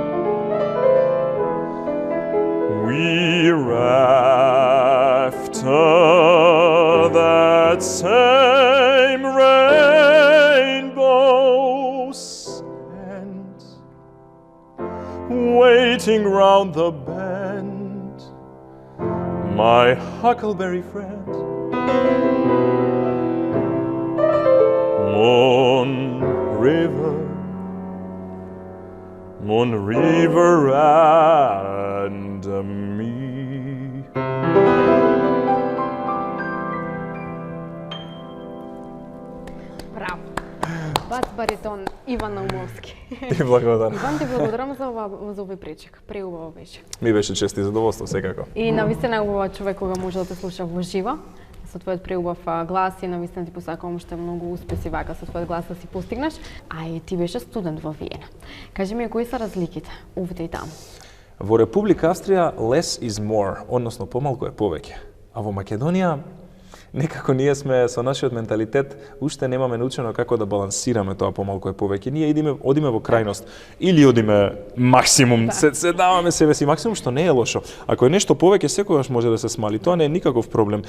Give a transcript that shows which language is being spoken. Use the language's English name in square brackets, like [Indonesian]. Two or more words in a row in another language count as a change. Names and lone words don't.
[English] We're after that same rainbow's end, waiting round the bend, my huckleberry friend. Moon River and me. [Macedonian] Браво. Бас баритон Иван Наумовски. И благодарам. Иван, ти благодарам за овој пречек. Преубаво беше. Ми беше чест и задоволство секако. И навистина убава човек кога може да те слуша во живо, со твојот преубав глас и навистина ти посакувам уште многу успеси вака со твојот глас да си постигнеш, а и ти беше студент во Виена. Кажи ми кои се разликите овде и таму? Во Република Австрија [English] less is more, [Macedonian] односно помалку е повеќе. А во Македонија некако ние сме со нашиот менталитет уште немаме научено како да балансираме тоа помалку е повеќе. Ние одиме во крајност или одиме максимум, се даваме себе си максимум, што не е лошо. Ако е нешто повеќе, секогаш може да се смали. Тоа не е никаков проблем.